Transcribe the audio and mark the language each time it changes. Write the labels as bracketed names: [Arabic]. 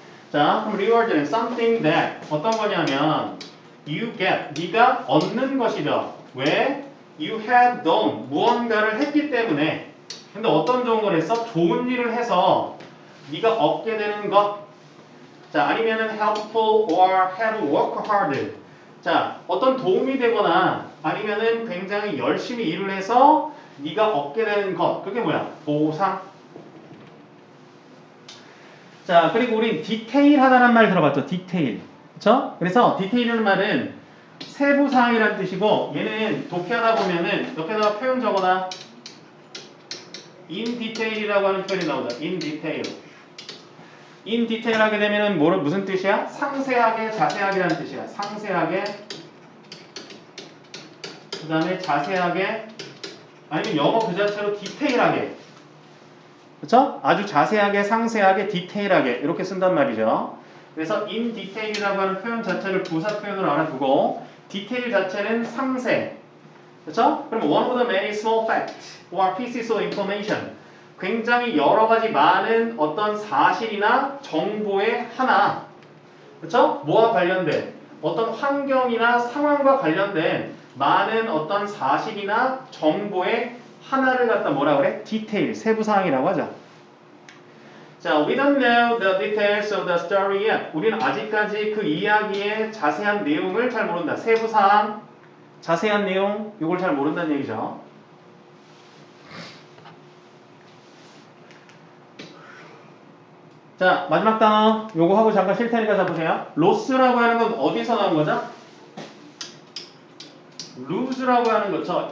[Korean] 자, 그럼 reward는 [English] something that [Korean] 어떤 거냐면 [English] you get, [Korean] 네가 얻는 것이죠. 왜? [English] You have done, [Korean] 무언가를 했기 때문에. 근데 어떤 좋은 걸 했어? 좋은 일을 해서 네가 얻게 되는 것. 자, 아니면은 [English] helpful or have worked hard. [Korean] 자, 어떤 도움이 되거나 아니면은 굉장히 열심히 일을 해서 네가 얻게 되는 것. 그게 뭐야? 보상. 자, 그리고 우리 디테일하다는 말 들어봤죠? 디테일. 그쵸? 그래서 디테일이라는 말은 세부사항이라는 뜻이고 얘는 독해하다 보면은 옆에다가 표현 적어놔. in detail이라고 하는 표현이 나오죠. in detail. in detail 하게 되면은 무슨 뜻이야? 상세하게, 자세하게라는 뜻이야. 상세하게. 그 다음에 자세하게. 아니면 영어 그 자체로 디테일하게. 그쵸? 아주 자세하게, 상세하게, 디테일하게 이렇게 쓴단 말이죠. 그래서 in detail이라고 하는 표현 자체를 부사 표현으로 알아두고 디테일 자체는 상세. 그쵸? [English] 그럼 one of the many small facts or pieces of information [Korean] 굉장히 여러 가지 많은 어떤 사실이나 정보의 하나. 그쵸? 뭐와 관련된 어떤 환경이나 상황과 관련된 많은 어떤 사실이나 정보의 하나를 갖다 뭐라 그래? 디테일, 세부사항이라고 하죠. 자, [English] we don't know the details of the story yet. [Korean] 우리는 아직까지 그 이야기의 자세한 내용을 잘 모른다. 세부사항, 자세한 내용, 이걸 잘 모른다는 얘기죠. 자, 마지막 단어, 요거 하고 잠깐 쉴 테니까 잡으세요. 로스라고 하는 건 어디서 나온 거죠? lose luse라고 하는 거죠.